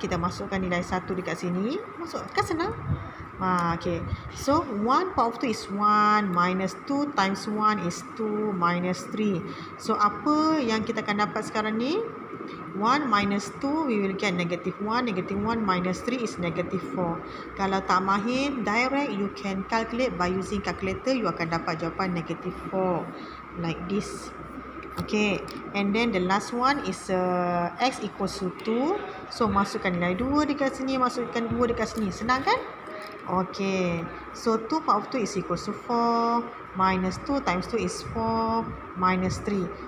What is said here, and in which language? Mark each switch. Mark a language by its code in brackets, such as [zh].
[ms] Kita masukkan nilai 1 dekat sini. Masuk, kan senang? Okay. [en] So 1 power of 2 is 1 minus 2 times 1 is 2 minus 3. [ms] So apa yang kita akan dapat sekarang ni? [en] 1 minus 2, we will get negative 1. Negative 1 minus 3 is negative 4. [ms] Kalau tak mahir, [en] direct you can calculate by using calculator. [ms] You akan dapat jawapan negative 4. [en] Like this. Okay. And then the last one is x equals to 2. [ms] So masukkan nilai 2 dekat sini. Masukkan 2 dekat sini. Senang kan? Okay. [en] So 2 power of 2 is equals to 4. Minus 2 times 2 is 4. Minus 3.